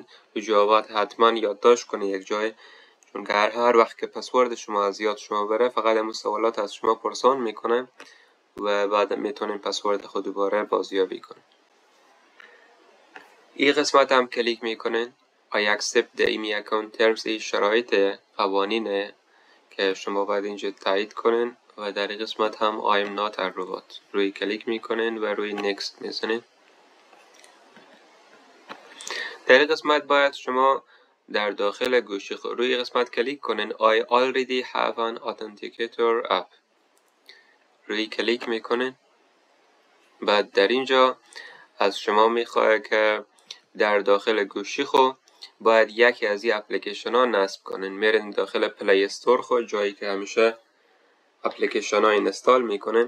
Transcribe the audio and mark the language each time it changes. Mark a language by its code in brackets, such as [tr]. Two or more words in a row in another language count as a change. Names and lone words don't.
[fa] و جوابات حتما یادداشت کنید یک جای، چون که هر وقت که پسورد شما از یاد شما بره فقط این سوالات از شما پرسان میکنن و بعد میتونین پسورد خود دوباره بازیابی کنین. این قسمت هم کلیک میکنین [en] I accept the EMI account terms. [fa] این شرایط قوانینه که شما باید اینجا تایید کنین و در این قسمت هم [en] I am not a robot [fa] روی کلیک میکنین و روی next میزنین. در این قسمت باید شما در داخل گوشی روی قسمت کلیک کنین [en] I already have an authenticator app. [fa] روی کلیک میکنین. بعد در اینجا از شما میخواد که در داخل گوشی خود باید یکی از این اپلیکیشن ها نصب کنین. میرین داخل پلی استور خود، جایی که همیشه اپلیکیشن ها اینستال میکنین.